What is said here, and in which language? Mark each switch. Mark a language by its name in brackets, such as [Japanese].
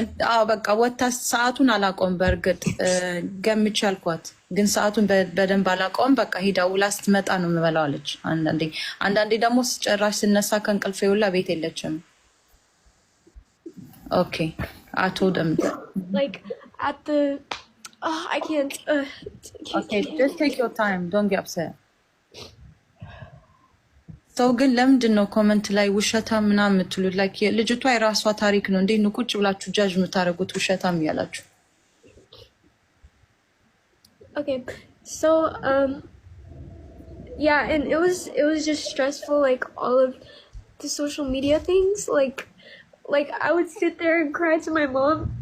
[Amharic] አዎ በቃ ወታ ሰዓቱን አላቆም በእርግጥ ገምቼ አልኳት፣ ግን ሰዓቱን በደንብ አላቆም። በቃ ሂዳ ውላ ስትመጣ ነው የምበላው አለች። አንዳንዴ ደግሞ ጭራሽ ስነሳ ከእንቅልፌ ውላ ቤት የለችም። ኦኬ [English] I told them like at the I can't okay just take your time, don't get upset. [Amharic] ሰው ግን ለምንድን ነው ኮመንት ላይ ውሸታም ምናምን የምትሉት? ላይክ ልጅቷ የራሷ ታሪክ ነው። እንዴት ነው ቁጭ ብላችሁ ጃጅ የምታደርጉት ውሸታም እያላችሁ? [English] Okay, so yeah, and it was just stressful, like all of the social media things, like I would sit there and cry to my mom.